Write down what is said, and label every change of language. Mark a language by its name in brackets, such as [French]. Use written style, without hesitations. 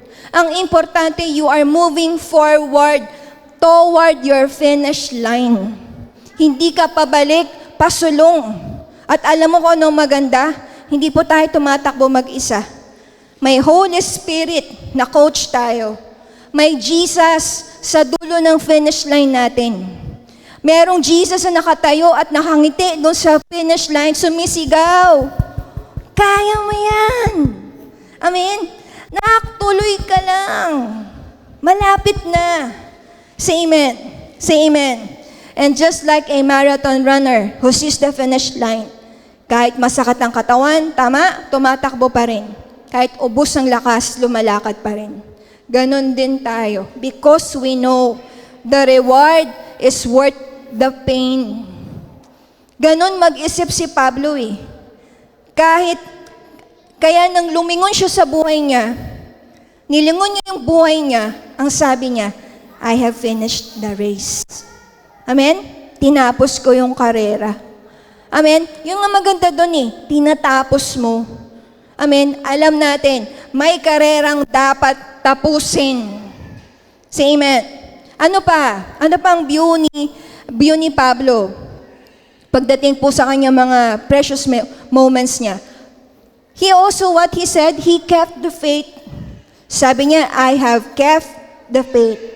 [Filipino] Ang importante, [English] you are moving forward toward your finish line. [Filipino] Hindi ka pabalik, pasulong. At alam mo kung anong maganda? Hindi po tayo tumatakbo mag-isa. May Holy Spirit na coach tayo. May Jesus sa dulo ng finish line natin. Merong Jesus na nakatayo at nakangiti doon sa finish line, sumisigaw. Kaya mo yan. Amen? Nakatuloy ka lang. Malapit na. [English] Say amen. Say amen. And just like a marathon runner who sees the finish line, [Filipino] kahit masakit ang katawan, tama, tumatakbo pa rin. Kahit ubos ang lakas, lumalakad pa rin. Ganon din tayo. [English] Because we know the reward is worth the pain. [Filipino] Ganon mag-isip si Pablo eh. Kaya nang lumingon siya sa buhay niya, nilingon niya yung buhay niya, ang sabi niya, [English] I have finished the race. [Filipino] Amen? Tinapos ko yung karera. Amen? Yung nga maganda doon eh, tinatapos mo. Amen? Alam natin, may karerang dapat tapusin. [English] Say amen. [Filipino] Ano pa? Ano pa ang view ni Pablo? Pagdating po sa kanyang mga precious moments niya. [English] He also, what he said, he kept the faith. [Filipino] Sabi niya, [English] I have kept the faith.